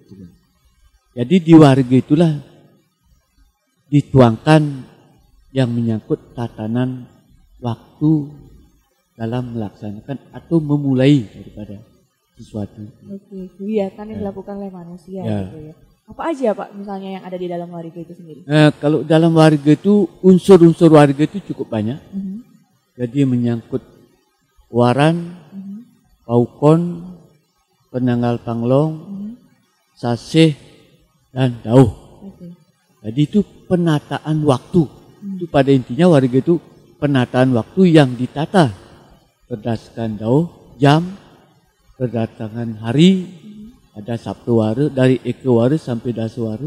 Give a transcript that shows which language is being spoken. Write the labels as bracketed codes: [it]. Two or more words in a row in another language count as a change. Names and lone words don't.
[id] Jadi di warga itulah dituangkan yang menyangkut tatanan waktu dalam melaksanakan atau memulai daripada sesuatu. Oke, kegiatan yang dilakukan oleh manusia gitu ya. Apa aja Pak misalnya yang ada di dalam warga itu sendiri? Kalau dalam warga itu unsur-unsur warga itu cukup banyak. Jadi menyangkut waran, paukon, penanggal panglong, sasih, dan dauh. Jadi itu penataan waktu. Itu pada intinya warga itu penataan waktu yang ditata berdasarkan dauh, jam, kedatangan hari. Ada Sabtu Wara, dari Eke Wara sampai Dasu Wara.